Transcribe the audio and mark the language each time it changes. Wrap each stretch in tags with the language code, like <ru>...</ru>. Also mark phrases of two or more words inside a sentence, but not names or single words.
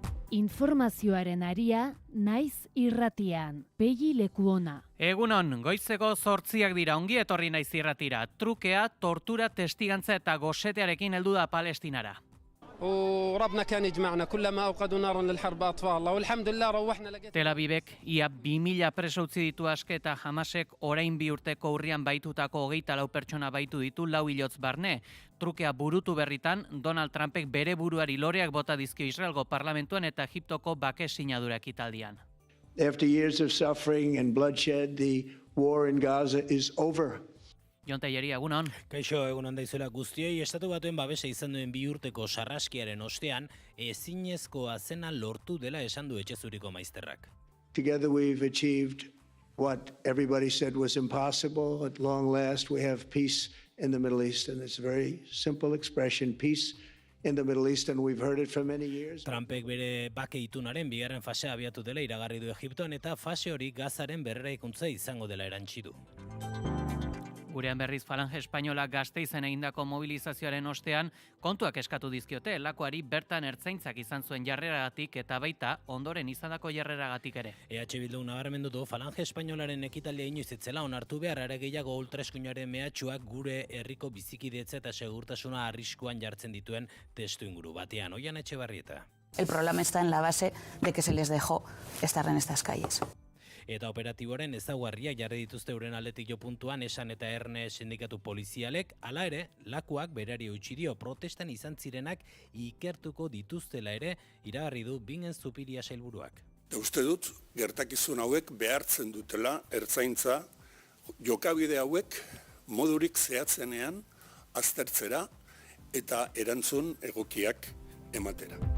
<eu>Informazioaren aria, naiz irratian, Pegi Lekuona. Egunon, goizeko 8 dira, ongi etorri naiz irratira. Trukea, tortura, testigantza eta gosetearekin heldu da Palestinara.</eu> <ar>وربنا كان يجمعنا كلما اوقدوا نارا للحرب اطفاء الله والحمد لله روحنا لقيت</ar> <eu>Tel Avivek ia 2000 preso utzi ditu aske eta Hamasek orain 2 urteko urrian baitutako 24 pertsona baitu ditu 4 hilotz barne. Trukea burutu berritan, Donald Trumpek bere buruari loreak bota dizkio Israelgo parlamentuan eta Egiptoko bake sinadura ekitaldian.</eu> <en>After years of suffering and bloodshed, the war in Gaza is over.</en> <eu>Jon Teieri, egunon. Kaixo, egunon daizuela guztioi, estatu batuen babesa izan duen 2 urteko sarraskiaren ostean, ezinezkoa zena lortu dela esan du Etxezuriko maizterrak.</eu> <en>Together we've achieved what everybody said was impossible. At long last, we have peace in the Middle East, and it's a very simple expression, peace in the Middle East, and we've heard it for many years.</en> <eu>Trumpek bere bake itunaren bigarren fasea abiatu dela iragarri du Egiptoan eta fase hori Gazaren berreraikuntza izango dela erantsi du. Gurean berriz Falange Espainola Gasteizen egindako mobilizazioaren ostean kontuak eskatu dizkiote lakoari bertan ertzaintzak izan zuen jarreragatik eta baita ondoren izandako jarreragatik ere. EH Bildu nabarmendu du Falange Espainolaren ekitaldia inoiz ez zela onartu behar, are gehiago ultraeskuinaren mehatxuak gure herriko bizikidetza eta segurtasuna arriskuan jartzen dituen testuinguru batean. Oian Etxebarrieta.</eu> <es>El problema está en la base de que se les dejó estar en estas calles.</es> <eu>Eta operatiboaren ezaugarriak jarri dituzte euren aldetik jo puntuan esan eta erne sindikatu polizialek, hala ere, lakuak berari utzi dio protestan izan zirenak ikertuko dituztela ere iragarri du Bingen Zupiria sailburuak. Uste dut, gertakizun hauek behartzen dutela ertzaintza jokabide hauek modurik zehatzenean aztertzera eta erantzun egokiak ematera.</eu>